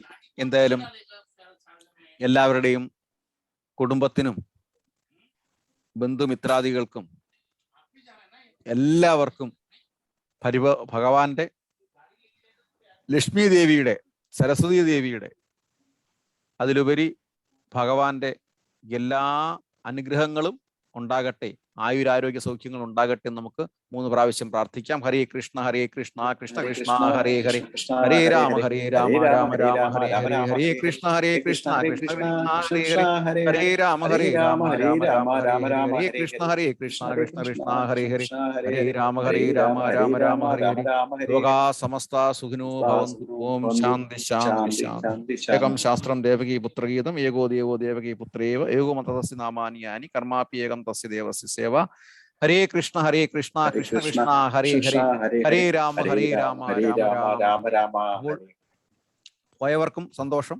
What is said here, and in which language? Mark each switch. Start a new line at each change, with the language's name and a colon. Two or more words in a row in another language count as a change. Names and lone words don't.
Malayalam: എന്തായാലും എല്ലാവരുടെയും കുടുംബത്തിനും ബന്ധുമിത്രാദികൾക്കും എല്ലാവർക്കും ഭഗവാന്റെ ലക്ഷ്മി ദേവിയുടെ, സരസ്വതി ദേവിയുടെ, അതിലുപരി ഭഗവാന്റെ എല്ലാ അനുഗ്രഹങ്ങളും ഉണ്ടാകട്ടെ, ആയുരാരോഗ്യ സൗഖ്യങ്ങൾ ഉണ്ടാകട്ടെ എന്ന് നമുക്ക് 3 പ്രാവശ്യം പ്രാർത്ഥിക്കാം.
Sanskrit: ഹരേ കൃഷ്ണ ഹരേ കൃഷ്ണ കൃഷ്ണ കൃഷ്ണ ഹരേ ഹരേ, ഹരേ രാമ രാമ രാമ ഹരേ ഹരേ, ഹരേ കൃഷ്ണ കൃഷ്ണ കൃഷ്ണ ഹരേ ഹരേ, ഹരേ രാമ രാമ രാമ ഹരേ കൃഷ്ണ കൃഷ്ണ കൃഷ്ണ ഹരേ ഹരേ, ഹരേ രാമ രാമ രാമ ഹരേ ഹരേ. ലോകാ സമസ്ത സുഖിനോ ഭവന്തു. ഓം ശാന്തി ശാന്തി ശാന്തി. ഏകം ശാസ്ത്രം ദേവകീ പുത്രഗീതം, ഏകോ ദേവോ ദേവകീ പുത്രേവ, ഏകോ മതസ്യ നാമാനി യാനി, കർമാപി ഏകം തസ്യ ദേവസ്യ സേവ. ഹരേ കൃഷ്ണ കൃഷ്ണ കൃഷ്ണ ഹരേ ഹരേ, ഹരേ രാമ രാമ രാമ.
Malayalam: പോയവർക്കും സന്തോഷം.